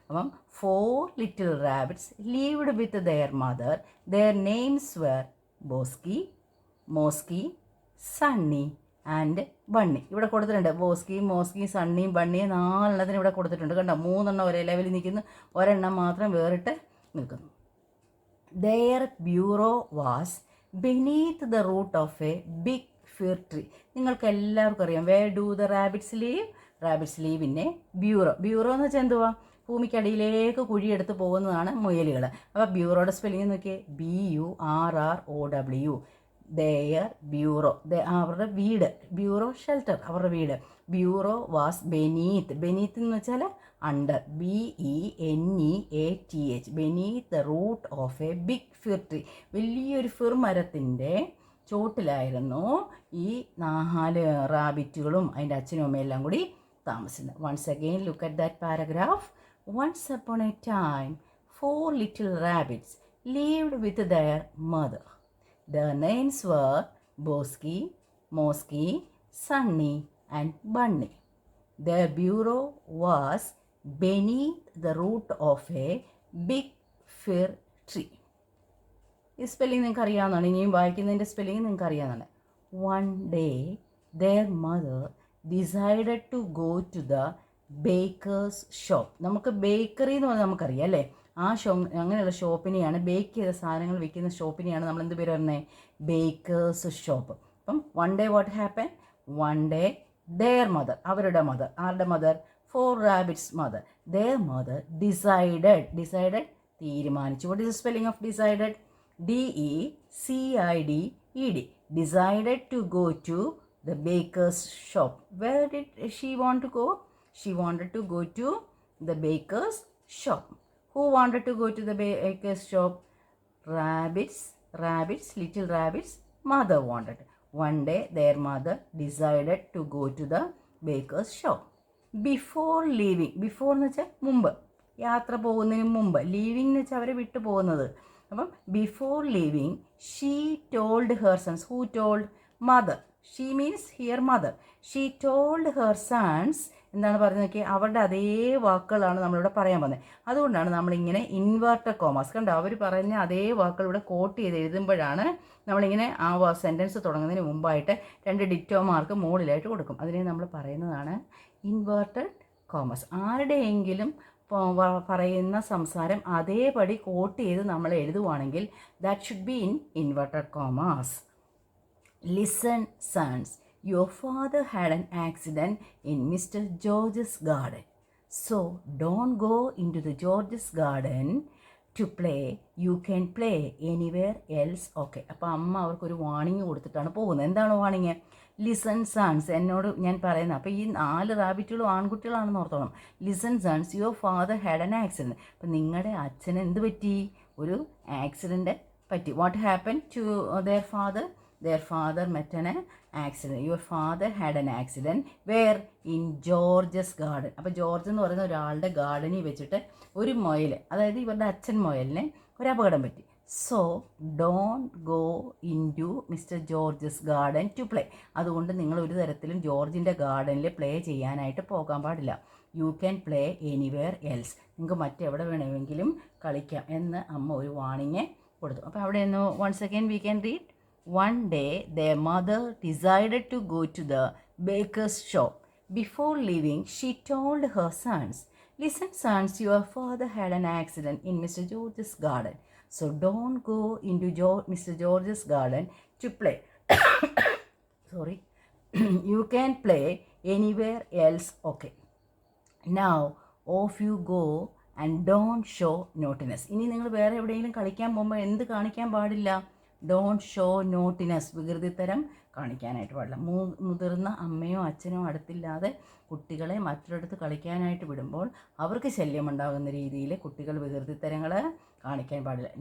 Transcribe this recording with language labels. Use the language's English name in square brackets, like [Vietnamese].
[English] അപ്പം 4 little rabbits lived with their mother. Their names were Boski, Moski, Sunny and Bunny. [Malayalam] ഇവിടെ കൊടുത്തിട്ടുണ്ട് ബോസ്കി, മോസ്കി, സണ്ണിയും ബണ്ണിയും 4 എണ്ണത്തിന് ഇവിടെ കൊടുത്തിട്ടുണ്ട്. കണ്ടോ, 3 എണ്ണം ഒരേ ലെവലിൽ നിൽക്കുന്നു, ഒരെണ്ണം മാത്രം വേറിട്ട് നിൽക്കുന്നു. [English] Their bureau was beneath the root of a big fir tree. [Malayalam] നിങ്ങൾക്ക് എല്ലാവർക്കും അറിയാം, [English] where do the rabbits live? Rabbits live in a bureau. [Malayalam] Bureau എന്ന് വെച്ചാൽ എന്തുവാ? ഭൂമിക്കടിയിലേക്ക് കുഴിയെടുത്ത് പോകുന്നതാണ് മുയലുകൾ. അപ്പോൾ ബ്യൂറോയുടെ സ്പെല്ലിംഗ് നോക്കിയേ, BURROW. [English] their burrow, [Malayalam] അവരുടെ വീട്. [English] burrow shelter, [Malayalam] അവരുടെ വീട്. [English] Burrow was beneath. Beneath [Malayalam] എന്ന് വെച്ചാൽ [English] Under, BENEATH, beneath the root of a big fir tree. [Malayalam] വലിയൊരു ഫിർ മരത്തിൻ്റെ ചോട്ടിലായിരുന്നു ഈ 4 റാബിറ്റുകളും അതിൻ്റെ അച്ഛനും അമ്മയും എല്ലാം കൂടി താമസിക്കുന്നത്. [English] Once again look at that paragraph. Once upon a time 4 little rabbits lived with their mother. Their names were Bosky, Mosky, Sunny and Bunny. Their burrow was beneath the root of a big fir tree. [Malayalam] ഈ spelling നിങ്ങൾക്ക് അറിയാവുന്നതാണ്. ഇനിയും വായിക്കുന്നതിൻ്റെ spelling നിങ്ങൾക്ക് അറിയാവുന്നതാണ്. [English] One day their mother decided to go to the baker's shop. [Malayalam] നമുക്ക് bakery എന്ന് പറഞ്ഞാൽ നമുക്കറിയാം അല്ലേ? ആ അങ്ങനെയുള്ള ഷോപ്പിനെയാണ്, ബേക്ക് ചെയ്ത സാധനങ്ങൾ വിൽക്കുന്ന ഷോപ്പിനെയാണ് നമ്മൾ എന്ത് പേര് പറയുന്നത്? [English] Baker's shop. അപ്പം one day what happen? One day their mother, [Malayalam] അവരുടെ മദർ, ആരുടെ mother? [English] 4 rabbits mother. Their mother decided തീരുമാനിച്ചു. What is the spelling of decided? DECIDED. Decided to go to the baker's shop. Where did she want to go? She wanted to go to the baker's shop. Who wanted to go to the baker's shop? Rabbits, little rabbits. Mother wanted. One day their mother decided to go to the baker's shop. Before leaving, [Malayalam] before എന്ന് വെച്ചാൽ മുമ്പ്, യാത്ര പോകുന്നതിന് മുമ്പ്. Living എന്ന് വെച്ചാൽ അവരെ വിട്ടു പോകുന്നത്. [English] അപ്പം before leaving she told her sons. Who told? Mother. She means here mother. She told her sons. [Malayalam] എന്താണ് പറയുന്നത് നോക്കിയാൽ? അവരുടെ അതേ വാക്കുകളാണ് നമ്മളിവിടെ പറയാൻ പോകുന്നത്. അതുകൊണ്ടാണ് നമ്മളിങ്ങനെ ഇൻവേർട്ടഡ് കോമാസ്, കണ്ടോ? അവർ പറഞ്ഞ അതേ വാക്കുകൾ ഇവിടെ കോട്ട് ചെയ്ത് എഴുതുമ്പോഴാണ് നമ്മളിങ്ങനെ ആ സെൻറ്റൻസ് തുടങ്ങുന്നതിന് മുമ്പായിട്ട് 2 ഡിറ്റോ മാർക്ക് മുകളിലായിട്ട് കൊടുക്കും. അതിനെ നമ്മൾ പറയുന്നതാണ് ഇൻവേർട്ടഡ് കോമസ്. ആരുടെയെങ്കിലും പറയുന്ന സംസാരം അതേപടി കോട്ട് ചെയ്ത് നമ്മൾ എഴുതുവാണെങ്കിൽ [English] That should be in inverted commas. Listen sons, your father had an accident in Mr. George's garden. So don't go into the George's garden to play. You can play anywhere else. Okay. [Malayalam] അപ്പോൾ അമ്മ അവർക്കൊരു warning കൊടുത്തിട്ടാണ് പോകുന്നത്. എന്താണ് warning? [English] listen sons, [Malayalam] എന്നോട് ഞാൻ പറയുന്നത്. അപ്പോൾ ഈ 4 റാബിറ്റുകളും ആൺകുട്ടികളാണെന്ന് ഓർത്തോണം. [English] Listen sons, your father had an accident. [Malayalam] അപ്പം നിങ്ങളുടെ അച്ഛന് എന്ത് പറ്റി? ഒരു ആക്സിഡൻറ്റ് പറ്റി. [English] What happen to their father? Their father met an accident. Your father had an accident. Where? In George's garden. [Malayalam] അപ്പോൾ ജോർജ് എന്ന് പറയുന്ന ഒരാളുടെ ഗാർഡനിൽ വെച്ചിട്ട് ഒരു മുയൽ, അതായത് ഇവരുടെ അച്ഛൻ മുയലിന് ഒരു അപകടം പറ്റി. [English] So don't go into Mr George's garden to play. [Malayalam] അതുകൊണ്ട് നിങ്ങൾ ഒരു തരത്തിലും ജോർജിൻ്റെ ഗാർഡനിൽ പ്ലേ ചെയ്യാനായിട്ട് പോകാൻ പാടില്ല. [English] You can play anywhere else. [Malayalam] നിങ്ങൾക്ക് മറ്റെവിടെ വേണമെങ്കിലും കളിക്കാം എന്ന് അമ്മ ഒരു വാണിംഗ് കൊടുത്തു. അപ്പോൾ അവിടെ നിന്ന് [English] Once again we can read. One day their mother decided to go to the baker's shop. Before leaving, she told her sons, listen sons, your father had an accident in Mr. George's garden. So don't go into Mr. George's garden to play. Sorry. You can play anywhere else. Okay. Now off you go and don't show naughtiness. [Malayalam] ഇനി നിങ്ങൾ വേറെ എവിടെയെങ്കിലും കളിക്കാൻ പോകുമ്പോൾ എന്ത് കാണിക്കാൻ പാടില്ല? [English] don't show naughtiness, [Malayalam] വികൃതിത്തരം കാണിക്കാനായിട്ട് പാടില്ല. മുതിർന്ന അമ്മയോ അച്ഛനോ അടുത്തില്ലാതെ കുട്ടികളെ മറ്റൊരിടത്ത് കളിക്കാനായിട്ട് വിടുമ്പോൾ അവർക്ക് ശല്യമുണ്ടാകുന്ന രീതിയിൽ കുട്ടികൾ വികൃതിത്തരങ്ങൾ കാണിക്കാൻ പാടില്ല.